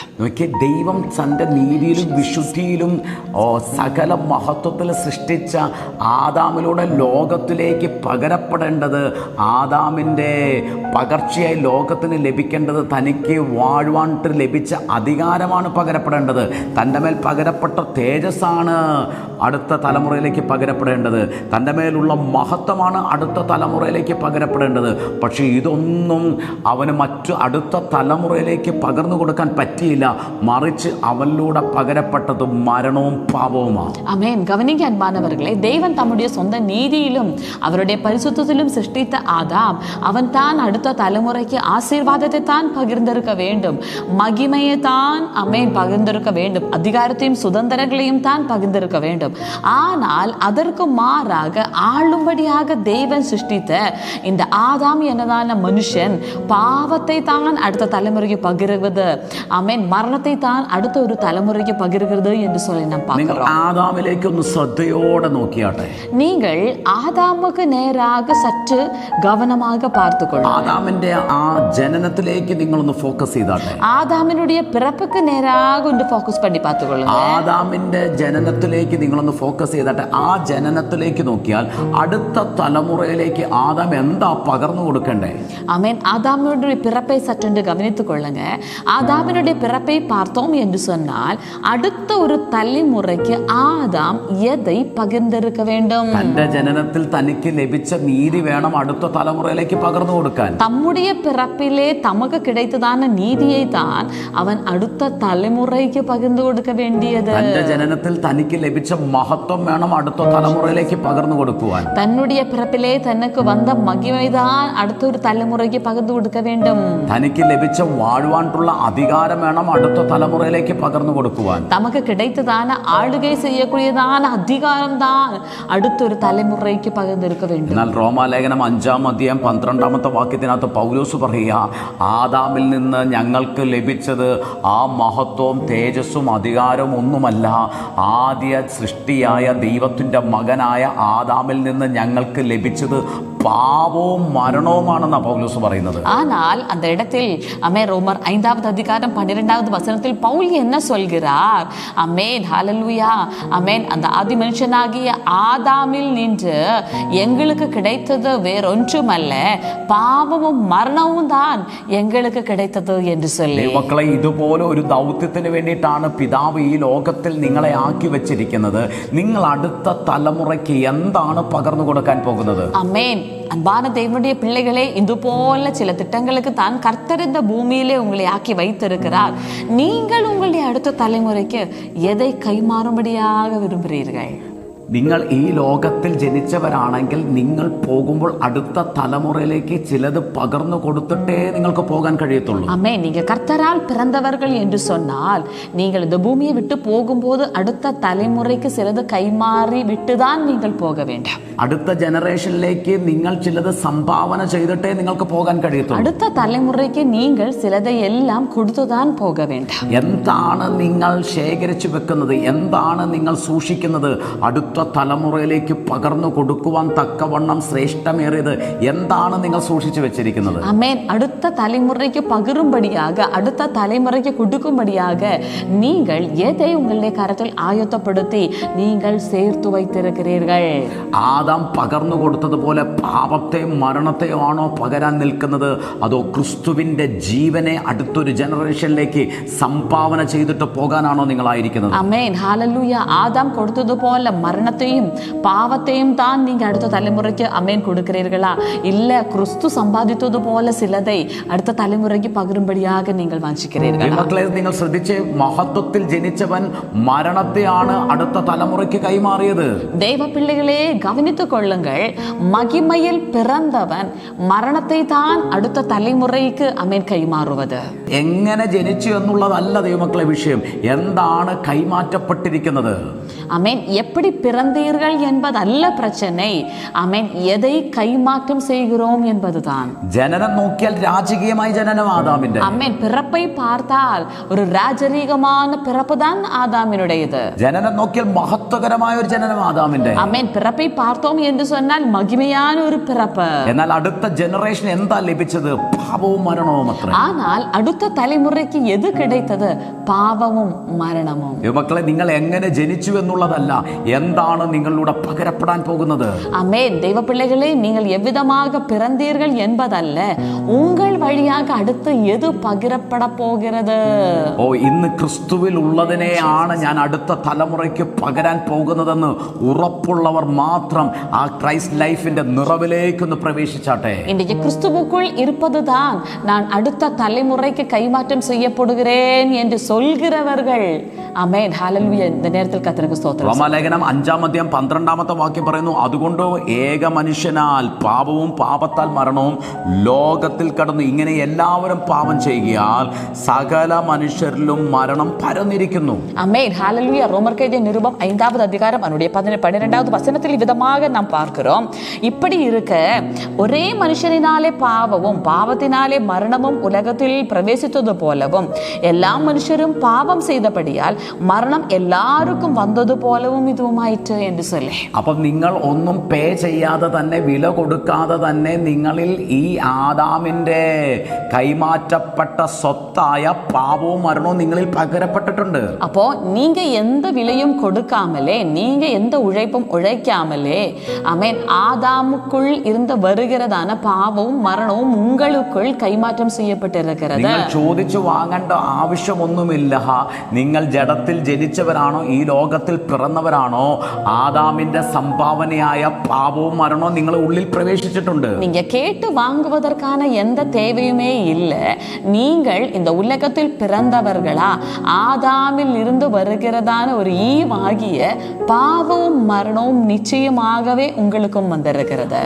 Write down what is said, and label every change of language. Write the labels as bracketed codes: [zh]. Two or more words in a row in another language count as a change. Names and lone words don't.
[ml] ദൈവം തൻ്റെ നീതിയിലും വിശുദ്ധിയിലും സകല മഹത്വത്തിൽ സൃഷ്ടിച്ച ആദാമിലൂടെ ലോകത്തിലേക്ക് പകരപ്പെടേണ്ടത്, ആദാമിൻ്റെ പകർച്ചയായി ലോകത്തിന് ലഭിക്കേണ്ടത്, തനിക്ക് വാഴുവാനായിട്ട് ലഭിച്ച അധികാരമാണ് പകരപ്പെടേണ്ടത്. തൻ്റെ മേൽ പകരപ്പെട്ട തേജസ്സാണ് അടുത്ത തലമുറയിലേക്ക് പകരപ്പെടേണ്ടത്. തൻ്റെ മേലുള്ള മഹത്വമാണ് അടുത്ത തലമുറയിലേക്ക് പകരപ്പെടേണ്ടത്. പക്ഷേ ഇതൊന്നും അവന് മറ്റു അടുത്ത തലമുറയിലേക്ക് പകർന്നു കൊടുക്കാൻ പറ്റിയില്ല. മറിച്ച് അവനിലൂടെ പകരപ്പെട്ടത് മരണവും പാപവുമാണ്. ആമേൻ. [ta] கவனிங்க அன்பானவர்களே, தேவன் தம்முடைய சொந்த நீதியிலும் அவருடைய பரிசுத்தத்திலும் சிருஷ்டித்த ஆதாம், அவன் தான் அடுத்த தலைமுறைக்கு ஆசீர்வாதத்தை தான் பகிர்ந்திருக்க வேண்டும், மகிமையை தான் அமேன் பகிர்ந்திருக்க வேண்டும், அதிகாரத்தையும் சுதந்திரங்களையும் தான் பகிர்ந்திருக்க வேண்டும். ஆனால் அதற்கு மாறாக ஆளும்படியாக தேவன் சிருஷ்டித்த இந்த ஆதாம் என்னதான மனுஷன் பாவத்தை தான் அடுத்த தலைமுறைக்கு பகிர்வது, அமேன் மரணத்தை தான் அடுத்த ஒரு தலைமுறைக்கு பகிர்கிறது என்று சொல்லி நாம் பார்க்கிறோம். [ml] ആദാമിലേക്ക് ഒന്ന് ശ്രദ്ധയോടെ നോക്കിയാട്ടെ. [ta] நீங்கள் ஆதாமுக்கு நேராக சற்று கவனமாக பார்த்துக்கொள்ளுங்கள். [ml] ആദാമിന്റെ ആ ജനനത്തിലേക്ക് നിങ്ങളൊന്ന് ഫോക്കസ് ചെയ്താട്ടെ. [ta] ஆதாமினுடைய பிறப்புக்கு நேராக [ml] ഒന്ന് ഫോക്കസ് [ta] பண்ணி பார்த்துக்கொள்ளுங்க. [ml] ആദാമിന്റെ ജനനത്തിലേക്ക് നിങ്ങളൊന്ന് ഫോക്കസ് ചെയ്താട്ടെ. ആ ജനനത്തിലേക്ക് നോക്കിയാൽ അടുത്ത തലമുറയിലേക്ക് ആദാം എന്താ പകർന്നു കൊടുക്കണ്ടേ? [ta] ஆமென். ஆதாமினுடைய பிறப்பை சற்று கவனித்துக் கொள்ளுங்க. ஆதாமினுடைய பிறப்பை பார்த்தோம் என்று சொன்னால் அடுத்த ஒரு தலைமுறைக்கு ஆதாம் எதை பகிர்ந்திருக்க வேண்டும்? [ml] തന്റെ ജനനത്തിൽ തനിക്ക് ലഭിച്ച നീതി വേണം അടുത്ത തലമുറയിലേക്ക് പകർന്നു കൊടുക്കാൻ. [ta] தம்முடைய பிறப்பிலே தமக்கு கிடைத்ததான நீதியை தான் அவன் அடுத்த தலைமுறைக்கு பகிர்ந்து கொடுக்க வேண்டியது. [ml] തന്റെ ജനനത്തിൽ തനിക്ക് ലഭിച്ച മഹത്വം വേണം അടുത്ത തലമുറയിലേക്ക് പകർന്നു കൊടുക്കുവാൻ. [ta] தன்னுடைய பிறப்பிலே தனக்கு வந்த மகிமைதான் அடுத்த ஒரு தலைமுறைக்கு பகிர்ந்து கொடுக்க வேண்டும். [ml] തനിക്ക് ലഭിച്ച വാഴുവാനുള്ള അധികാരം വേണം അടുത്ത തലമുറയിലേക്ക് പകർന്നു കൊടുക്കുവാൻ. [ta] தமக்கு கிடைத்ததான ஆளுகை செய்யக்கூடியதான அதிகாரம் தான் அடுத்த ஒரு தலைமுறைக்கு பகிர்ந்திருக்க வேண்டும். [ml] എന്നാൽ റോമാലേഖനം 5:12 പൗലോസ് പറയുക, ആദാമിൽ നിന്ന് ഞങ്ങൾക്ക് ലഭിച്ചത് ആ മഹത്വവും തേജസ്സും അധികാരവും ഒന്നുമല്ല, ആദ്യ സൃഷ്ടിയായ ദൈവത്തിൻ്റെ മകനായ ആദാമിൽ നിന്ന് ഞങ്ങൾക്ക് ലഭിച്ചത് പാപവും മരണവുമാണെന്നാണ് പൗലോസ് പറയുന്നത്. [ta] ஆனால் அந்த இடத்தில் ரோமர் 5:12 பவுல் என்ன சொல்கிறார்? அமேன், ஹல்லேலூயா, அமேன். அந்த ஆதி மனுஷனாகிய ஆதாமில் நின்று எங்களுக்கு கிடைத்தது வேறொன்றுமல்ல, பாவமும் மரணமும் தான் எங்களுக்கு கிடைத்தது என்று சொல்லி. [ml] മക്കളെ, ഇതുപോലെ ഒരു ദൗത്യത്തിന് വേണ്ടിയിട്ടാണ് പിതാവ് ഈ ലോകത്തിൽ നിങ്ങളെ ആക്കി വെച്ചിരിക്കുന്നത്. നിങ്ങൾ അടുത്ത തലമുറയ്ക്ക് എന്താണ് പകർന്നു കൊടുക്കാൻ പോകുന്നത്? [ta] அமேன். அன்பான தேவனுடைய பிள்ளைகளே, இது போல சில திட்டங்களுக்கு தான் கர்த்தர் இந்த பூமியிலே உங்களை ஆக்கி வைத்திருக்கிறார். நீங்கள் உங்களுடைய அடுத்த தலைமுறைக்கு எதை கைமாறும்படியாக விரும்புகிறீர்கள்? [ml] നിങ്ങൾ ഈ ലോകത്തിൽ ജനിച്ചവരാണെങ്കിൽ നിങ്ങൾ പോകുമ്പോൾ അടുത്ത തലമുറയിലേക്ക് ചിലത് പകർന്നു കൊടുത്തിട്ടേ നിങ്ങൾക്ക് പോകാൻ കഴിയത്തുള്ളൂ. [ta] ஆமே. நீங்க கர்த்தரால் பிறந்தவர்கள் என்று சொன்னால் நீங்கள் இந்த பூமியை விட்டு போகும்போது அடுத்த தலைமுறைக்கு சிலது கைமாறி விட்டுதான் நீங்கள் போக வேண்டும். [ml] അടുത്ത ജനറേഷനിലേക്ക് നിങ്ങൾ ചിലത് സംഭാവന ചെയ്തിട്ടേ നിങ്ങൾക്ക് പോകാൻ കഴിയത്തുള്ളൂ. [ta] അടുത്ത தலைமுறைக்கு நீங்கள் சிலதை எல்லாம் கொடுத்துதான் போக வேண்டும். [ml] എന്താണ് നിങ്ങൾ ശേഖരിച്ചു വെക്കുന്നത്? എന്താണ് നിങ്ങൾ സൂക്ഷിക്കുന്നത്? അടുത്ത തലമുറയിലേക്ക് പകർന്നു കൊടുക്കുവാൻ തക്കവണ്ണം ശ്രേഷ്ഠമേറിയത് എന്താണ് നിങ്ങൾ സൂക്ഷിച്ചു വെച്ചിരിക്കുന്നത്? [ta] ஆமென். அடுத்த தலைமுறைக்கு பகிரும்படியாக, அடுத்த தலைமுறைக்கு கொடுக்கும்படியாக நீங்கள் எதை உங்களுடைய கரத்தில் ஆயத்தப்படுத்தி நீங்கள் சேர்த்து வைத்திருக்கிறீர்கள்? [ml] ആദാം പകർന്നു കൊടുത്തതുപോലെ പാപത്തെയും മരണത്തെയും ആണോ പകരാൻ നിൽക്കുന്നത്? അതോ ക്രിസ്തുവിന്റെ ജീവനെ അടുത്തൊരു ജനറേഷനിലേക്ക് സംഭാവന ചെയ്തിട്ട് പോകാനാണോ നിങ്ങളായിരിക്കുന്നത്? ആമേൻ, ഹല്ലേലൂയ. [ta] ஆதாம் கொடுத்தது போல மரணத்தையும் பாவத்தையும் தான் நீங்க அடுத்த தலைமுறைக்கு அமேன் கொடுக்கிறீர்களா? இல்ல கிறிஸ்து சம்பாதித்தது போல சிலதை அடுத்த தலைமுறைக்கு பகிரும்படியாக நீங்கள் வாஞ்சிக்கிறீர்களா? [ml] മക്കളെ, നിങ്ങൾ ശ്രദ്ധിച്ചേ, മഹത്വത്തിൽ ജനിച്ചവൻ മരണത്തെയാണ് അടുത്ത തലമുറയ്ക്ക് കൈമാറിയത്. ദൈവ പിള്ളകളെ [ta] கவனித்துக் கொள்ளுங்கள். மகிமையில் பிறந்தவன் மரணத்தை தான் அடுத்த தலைமுறைக்கு அமேன் கைமாறுவது. [ml] എങ്ങനെ ജനിച്ചു എന്നുള്ളതല്ല ദൈവമക്കളെ വിഷയം, എന്താണ് കൈമാറ്റപ്പെട്ടിരിക്കുന്നത്? [ta] அமேன். எப்படி பிறந்தீர்கள் என்பதல்ல பிரச்சனை. அமேன். எதை கைமாற்றம் செய்கிறோம் என்பதுதான். [ml] ജനനം നോക്കിയാൽ രാജകീയമായ ജനനം ആദാമിന്റെ. [ta] அமேன். பிறப்பை பார்த்தால் ஒரு ராஜரீகமான பிறப்பு தான் ஆதாமினுடையது. [ml] ജനനം നോക്കിയാൽ മഹത്വകരമായ ഒരു ജനനം ആദാമിന്റെ. [ta] அமேன். பிறப்பை பார்த்தோம் என்று சொன்னால் மகிமையான ஒரு பிறப்பு. [ml] എന്നാൽ അടുത്ത ജനറേഷൻ എന്താ ലഭിച്ചത്? പാപവും മരണവും അത്ര. [ta] ஆனால் அடுத்த தலைமுறைக்கு எது கிடைத்தது? பாவமும் மரணமும். [ml] മക്കളെ, നിങ്ങൾ എങ്ങനെ ജനിച്ചു എന്നുള്ളതല്ല, എന്താണ് നിങ്ങളിലൂടെ പകരപ്പെടാൻ പോകുന്നത്? [ta] ஆமென். தெய்வ பிள்ளைகளே, நீங்கள் எவ்விதமாக பிறந்தீர்கள் என்பதல்ல, உங்கள் வழியாக அடுத்து எது பகிரப்பட போகிறது? [ml] ഓ, ഇന്ന് ക്രിസ്തുവിൽ ഉള്ളതിനെയാണ് ഞാൻ അടുത്ത തലമുറയ്ക്ക് പകരാൻ പോകുന്നതെന്ന് ഉറപ്പുള്ളവർ മാത്രം ആ [en] Christ life [ml] നിറവിലേക്കൊന്ന് പ്രവേശിച്ചാട്ടെ. [ta] இன்றைக்கு கிறிஸ்துவுக்குள் இருப்பதுதான் நான் அடுத்த தலைமுறைக்கு கைமாற்றம் செய்யப்படுகிறேன் என்று சொல்கிறவர்கள். ஆமென், ஹல்லேலூயா. இந்த நேரத்தில் கர்த்தருக்கு സ്തോത്രം. [ml] റോമാലേഖനം 5:12 പറയുന്നു, അതുകൊണ്ട് ഏക മനുഷ്യനാൽ പാപവും പാപത്താൽ മരണവും ലോകത്തിൽ കടന്നു, ഇങ്ങനെ എല്ലാവരും പാപം ചെയ്യുകയാൽ സകല മനുഷ്യരിലും മരണം പരന്നിരിക്കുന്നു. [ta] ஆமென், ஹல்லேலூயா. ரோமர் எழுதிய நிருபம் 5வது அதிகாரம் அதனுடைய 12வது வசனத்தில் விதமாக நாம் பார்க்கிறோம். இப்படி இருக்க ஒரே மனுஷனினாலே பாவமும் பாவத்தினாலே மரணமும் உலகத்தில் பிரவேசித்தது போலவும் எல்லா மனுஷரும் பாவம் செய்தபடியால் மரணம் எல்லாருக்கும் வந்தது போலவும் இதுவுமாயிற்று. போயிட்டு என்று சொல்லி. [ml] അപ്പം നിങ്ങൾ ഒന്നും പേ ചെയ്യാതെ തന്നെ, വില കൊടുക്കാതെ തന്നെ നിങ്ങളിൽ ഈ ആദാമിൻ്റെ കൈമാറ്റപ്പെട്ട സ്വത്തായ പാപവും മരണവും നിങ്ങളിൽ പകരപ്പെട്ടിട്ടുണ്ട്. [ta] அப்போ நீங்க எந்த விலையும் கொடுக்காமலே, நீங்க எந்த உழைப்பும் உழைக்காமலே, ஆமென், ஆதாமுக்குள் இருந்த வருகிறதான பாவமும் மரணமும் உங்களுக்குள் கைமாற்றம் செய்யப்பட்டிருக்கிறது. [ml] നിങ്ങൾ ചോദിച്ചു വാങ്ങേണ്ട ആവശ്യമൊന്നുമില്ല. നിങ്ങൾ ജഡത്തിൽ ജനിച്ചവരാണോ, ഈ ലോകത്തിൽ പിറന്നവരാണോ, ആദാമിന്റെ സംഭാവനയായ പാപവും മരണവും നിങ്ങളുടെ ഉള്ളിൽ പ്രവേശിച്ചിട്ടുണ്ട്. [ta] நீங்க கேட்டு வாங்குவதற்கான எந்த தேவையுமே இல்லை. நீங்கள் இந்த உலகத்தில் பிறந்தவர்களா, ஆதாமில் இருந்து வருகிறதான ஒரு ஈவாகிய பாவமும் மரணமும் நிச்சயமாகவே உங்களுக்கும் வந்திருக்கிறது.